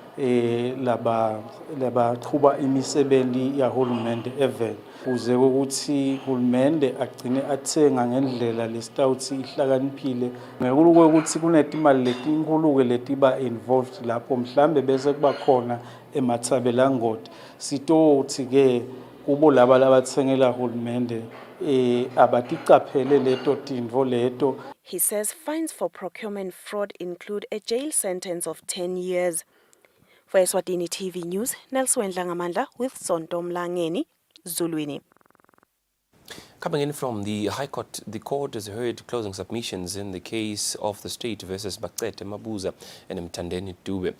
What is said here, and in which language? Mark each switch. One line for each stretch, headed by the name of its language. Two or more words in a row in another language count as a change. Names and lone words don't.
Swati: laba qhuba imisebenti yahulumende even kuze ukuthi hulumende agcine athenga ngendlela lesitawuthi ihlakaniphile ngekulu ukuthi kunetimali letinkulu letiba involved lapho mhlambe bese kuba khona emathabelangoti sitothi ke kubo laba labathengela hulumende
English: He says fines for procurement fraud include a jail sentence of 10 years. For Eswatini TV News, Nelson Langamandla with Sonto Mlangeni, Zulwini. Coming in from the High Court, the court has heard closing submissions in the case of the state versus Baqete Mabuza and Mtandeni Dube.